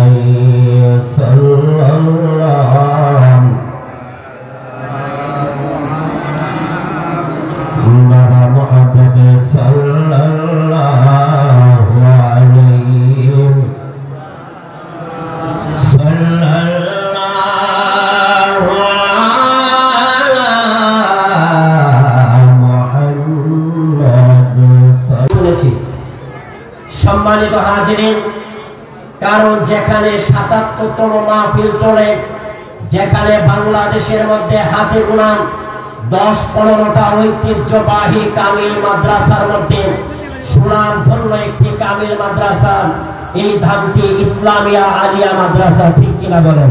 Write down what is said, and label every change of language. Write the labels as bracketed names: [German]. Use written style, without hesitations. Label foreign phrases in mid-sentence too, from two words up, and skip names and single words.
[Arabic] صلی اللہ محمد صلی اللہ علیہ صلی اللہ علی محمد. [Bangla] শুনেছি সম্মানিত হাজিরিন, কারণ যেখানে ৭৭তম মাহফিল চলে, যেখানে বাংলাদেশের মধ্যে হাতে গোনা ১০-১৫টা ঐতিহ্যবাহী কামিল মাদ্রাসার মধ্যে সুনামধন্য একটি কামিল মাদ্রাসা এই ধামটি ইসলামিয়া আলিয়া মাদ্রাসা, ঠিক কিনা বলেন?